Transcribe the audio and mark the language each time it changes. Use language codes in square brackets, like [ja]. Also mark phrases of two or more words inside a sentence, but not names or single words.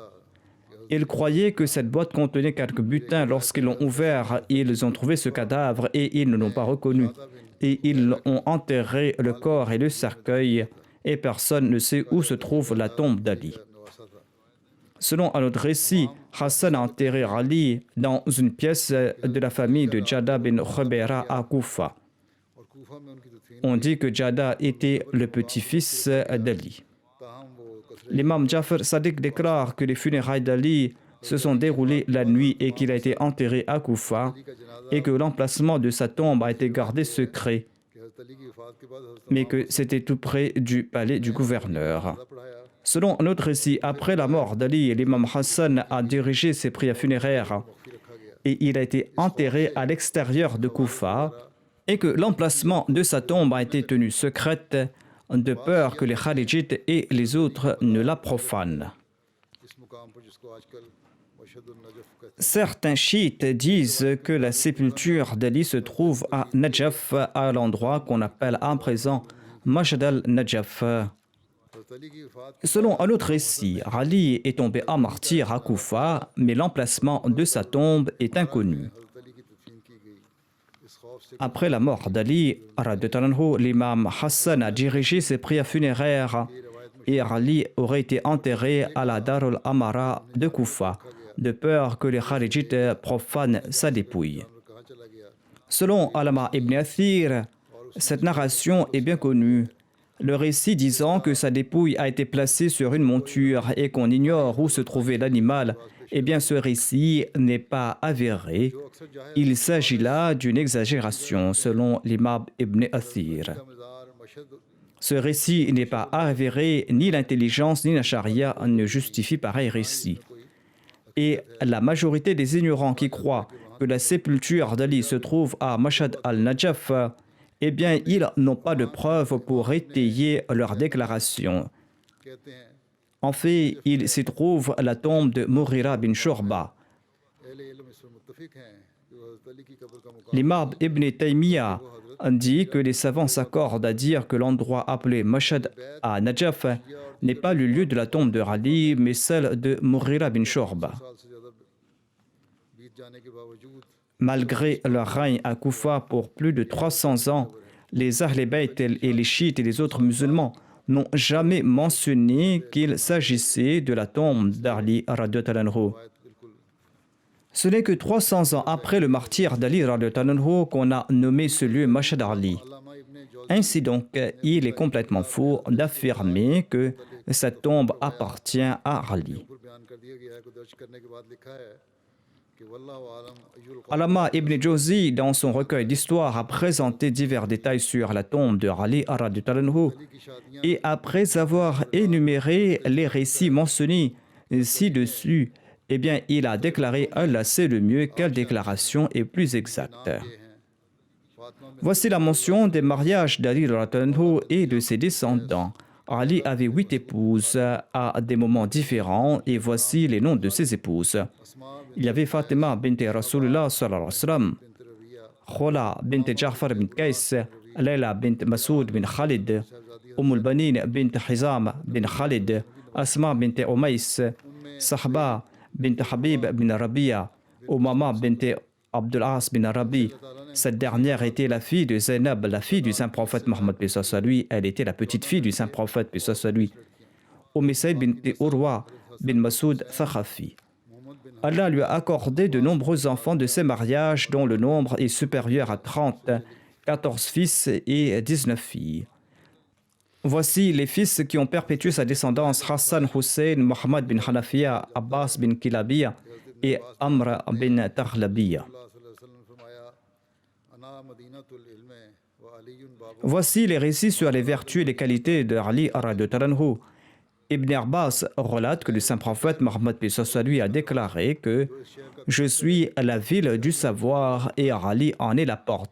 [fr] Ils croyaient que cette boîte contenait quelques butins. Lorsqu'ils l'ont ouvert, ils ont trouvé ce cadavre et ils ne l'ont pas reconnu. Et ils ont enterré le corps et le cercueil et personne ne sait où se trouve la tombe d'Ali. Selon un autre récit, Hassan a enterré Ali dans une pièce de la famille de Jada bin Khubayra à Koufa. [ur] اور کوفہ میں ان کی دفین [fr] On dit que Jada était le petit-fils d'Ali. [ur] تاہم وہ کثرے [fr] L'imam Jafar Sadiq déclare que les funérailles d'Ali se sont déroulées la nuit et qu'il a été enterré à Koufa et que l'emplacement de sa tombe a été gardé secret, [ur] کہ حضرت علی کی وفات کے بعد حضرت [fr] mais que c'était tout près du palais du gouverneur. [ur] نے پڑھایا [fr] Selon un autre récit, après la mort d'Ali, l'imam Hassan a dirigé ses prières funéraires et il a été enterré à l'extérieur de Koufa et que l'emplacement de sa tombe a été tenu secrète de peur que les Khalijites et les autres ne la profanent. [ur] اس مقام پر جس کو آج کل مشہد النجف کہتے [fr] Certains chiites disent que la sépulture d'Ali se trouve à Najaf, à l'endroit qu'on appelle à présent Mashhad al-Najaf. [ur] ہیں حضرت علی کی وفات [fr] Selon un autre récit, Ali est tombé à martyr à Koufa, mais l'emplacement de sa tombe est inconnu. [ur] حضرت علی کی دفین کی گئی اس خوف سے [fr] Après la mort d'Ali, l'imam Hassan a dirigé ses prières funéraires et Ali aurait été enterré à la Dar al-Amara de Koufa, de peur que les Khalijites profanent sa dépouille. [ur] کہاں چلا گیا [fr] Selon Alama ibn Athir, cette narration est bien connue. Le récit disant que sa dépouille a été placée sur une monture et qu'on ignore où se trouvait l'animal, eh bien ce récit n'est pas avéré. Il s'agit là d'une exagération, selon l'imam ibn Athir. [ur] مزار مشہد [fr] Ce récit n'est pas avéré, ni l'intelligence ni la charia ne justifient pareil récit. Et la majorité des ignorants qui croient que la sépulture d'Ali se trouve à Mashhad al-Najaf eh bien, ils n'ont pas de preuves pour étayer leur déclaration. [ur] کہتے ہیں [fr] En fait, il s'y trouve la tombe de Mughira bin Shurba. [ur] اہل علم اس پر متفق ہیں کہ وہ حضرت علی کی قبر کا مقام [fr] L'imam Ibn Taymiyyah dit que les savants s'accordent à dire que l'endroit appelé Mashhad à Najaf n'est pas le lieu de la tombe de Ali, mais celle de Mughira bin Shurba. [ur] سال سے زیادہ بیت جانے کے باوجود [fr] Malgré leur règne à Koufa pour plus de 300 ans, les Ahl Bayt et les chiites et les autres musulmans n'ont jamais mentionné qu'il s'agissait de la tombe d'Ali [ar] رضي الله عنه. [ur] آیت بالکل [fr] Ce n'est que 300 ans après le martyre d'Ali [ar] رضي الله عنه [fr] qu'on a nommé ce lieu Mashhad Ali. [ur] علامہ ابن جوزی [fr] Ainsi donc, il est complètement faux d'affirmer que cette tombe appartient à Ali. [ur] اوپر بیان کر دیا گیا ہے کو درج کرنے کے بعد لکھا ہے کہ [ar] والله أعلم أيّ [fr] Allama ibn Jawzi, dans son recueil d'histoire, a présenté divers détails sur la tombe de Ali [ar] رضي الله عنه. [ur] کی شادیاں [fr] Et après avoir énuméré les récits mentionnés ci-dessus, eh bien, il a déclaré Allah sait le mieux quelle déclaration est plus exacte. [ur] یہ ہیں فاطمہ میں [fr] Voici la mention des mariages d'Ali [ar] رضي الله عنه [fr] et de ses descendants. Ali avait 8 épouses à des moments différents et voici les noms de ses épouses. [ur] अस्मा [fr] Il y avait Fatima bint Rasulullah [ar] صلى الله عليه وسلم, [ur] बिनत रबिया [fr] Khola bint Ja'far bin Qays, Layla bint Masoud bin Khalid, Banin bint Hizam bin Khalid, Asma bint Umays, Sahba bint Habib bin Rabia, Umama bint Abdul As bin Rabi. Cette dernière était la fille de Zainab, la fille du saint prophète Mohammed paix soit sur lui. Elle était la petite fille du saint prophète paix soit sur lui. Saïd bint Urwa bin Masoud Thaqafi. Allah lui a accordé de nombreux enfants de ses mariages dont le nombre est supérieur à 30, 14 fils et 19 filles. Voici les fils qui ont perpétué sa descendance: Hassan Hussein, Mohammed bin Hanafiya, Abbas bin Kilabiya et Amr bin Taghlabiya. Voici les récits sur les vertus et les qualités de Ali [ar] رضي الله عنه. [fr] Ibn Abbas relate que le saint prophète Mohammed paix soit sur lui a déclaré que je suis la ville du savoir et Ali en est la porte.